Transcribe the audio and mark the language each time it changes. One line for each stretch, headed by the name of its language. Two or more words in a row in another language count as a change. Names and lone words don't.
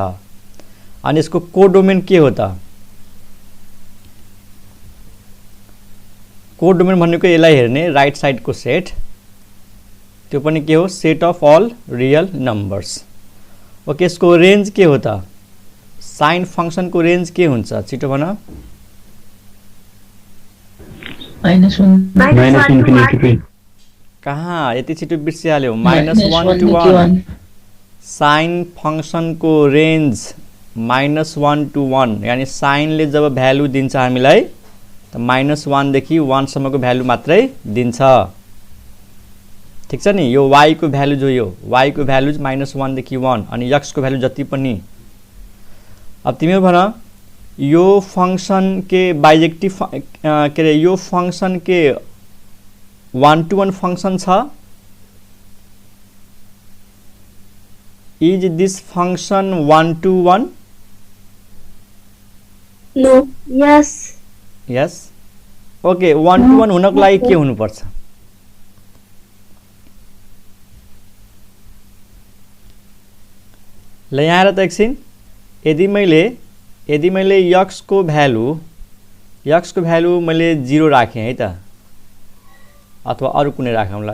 Nepali: अनि यसको कोडोमेन के हो त? कोडोमेन भनेको यसलाई हेर्ने
English: right side
Nepali: को सेट, त्यो पनि के हो?
English: set of all real numbers. OK,
Nepali: यसको रेंज के हो त?
English: sine function
Nepali: को रेंज के हुन्छ? छिटो भन। -1 कहाँ यति छिटो बिर्सिहाल्यौ? -1 to 1। साइन फंक्शन को रेंज -1 to 1, यानी साइन ले जब भ्यालु दिन्छ हामीलाई त -1 देखि 1 सम्मको भ्यालु मात्रै दिन्छ। ठीक छ नि? यो y को भ्यालु जो यो y को भ्यालु -1 देखि 1, अनि x को भ्यालु जति पनि। अब तिमी भन, यो फंक्शन के बाइजेक्टिव के रे, यो फंक्शन के 1 to 1 फंक्शन छ?
English: is this function 1 to 1? नो, यस यस।
Nepali: ओके, 1 to 1 हुनको लागि के हुनु पर्छ? ल यहाँ हेर त एकछिन। यदि मैले x को भ्यालु मैले 0 राखेँ है त, अथवा अरु कुनै राखौँला।